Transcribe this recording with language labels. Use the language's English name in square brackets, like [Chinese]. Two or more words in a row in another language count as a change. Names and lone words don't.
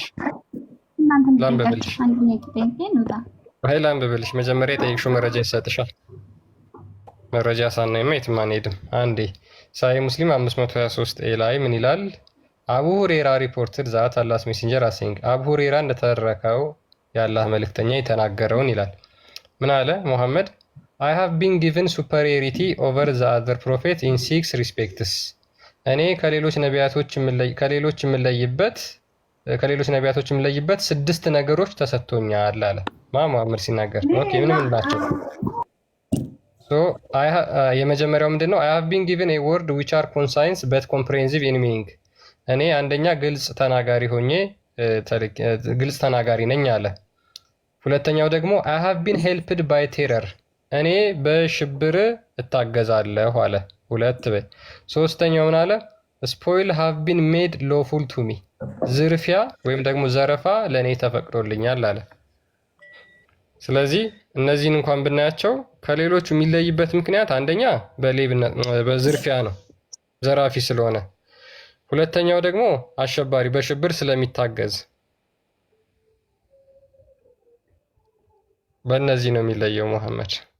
[Amharic] ላንብብልሽ ላንብብልሽ። መጀመሪያ የጠየቅሽው መረጃ ይሰጥሻል። መረጃ ሳናይማ የትም አንሄድም። አንዴ ሳይ ሙስሊም 523 ላይ ምን ይላል? [English] Abu Hurayra reported that Allah's messenger saying [Amharic] አቡ ሁሬራ እንደተረከው የአላህ መልእክተኛ የተናገረውን ይላል። ምን አለ ሙሐመድ? [English] I have been given superiority over the other prophet in 6 respects [Amharic] እኔ ከሌሎች ነቢያቶች የምለይበት 6 ነገሮች ተሰጥቶኛል አለ ሙሐመድ ሲናገር። ኦኬ ምንም እንላቸው። የመጀመሪያው ምንድነው? [English] I have been given a word which are concise but comprehensive in meaning [Amharic] እኔ አንደኛ ግልጽ ተናጋሪ ነኝ አለ። ሁለተኛው ደግሞ [English] I have been helped by terror [Amharic] እኔ በሽብር እታገዛለሁ አለ። ሶስተኛው ምን አለ? [English] spoil have been made lawful to me [Amharic] ዝርፊያ ወይም ደግሞ ዘረፋ ለኔ ተፈቅዶልኛል አለ። ስለዚህ እነዚህን እንኳን ብናያቸው ከሌሎቹ የሚለይበት ምክንያት አንደኛ በሌብነት በዝርፊያ ነው፣ ዘራፊ ስለሆነ። ሁለተኛው ደግሞ አሸባሪ በሽብር ስለሚታገዝ። በእነዚህ ነው የሚለየው ሙሐመድ።